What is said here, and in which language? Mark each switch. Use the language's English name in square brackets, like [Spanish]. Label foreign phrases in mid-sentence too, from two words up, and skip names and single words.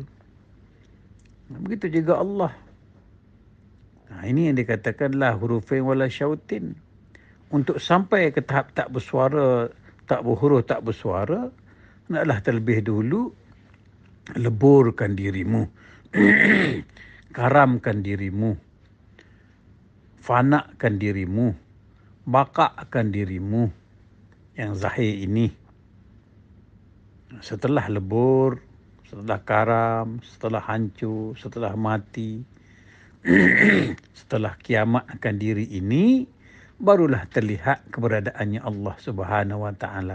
[Malay] Begitu juga Allah. Ini yang dikatakan [Arabic] لا حروف ولا صوت. [Malay] Untuk sampai ke tahap tak bersuara, tak berhuruf, tak bersuara, hendaklah terlebih dulu leburkan dirimu. Karamkan dirimu. Fanakan dirimu. Bakakkan dirimu. Yang zahir ini. Setelah lebur, setelah karam, setelah hancur, setelah mati, setelah kiamat akan diri ini, barulah terlihat keberadaannya Allah [Arabic] سبحانه وتعالى.